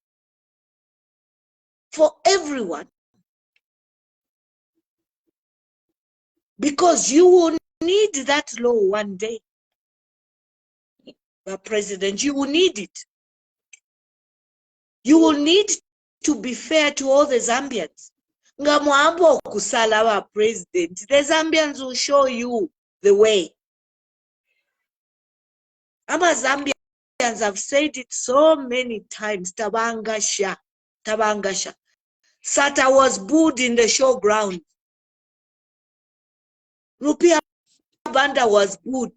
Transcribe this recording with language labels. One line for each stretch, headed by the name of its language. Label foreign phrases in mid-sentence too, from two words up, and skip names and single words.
English: For everyone. Because you will need that law one day. President, you will need it. You will need to be fair to all the Zambians.
Bemba: Ngamwambo kusala wa president.
English: The Zambians will show you the way. I'm a Zambian have said it so many times.
Bemba: Tabangasha, Tabangasha.
English: Sata was booed in the showground. Rupia Banda was booed.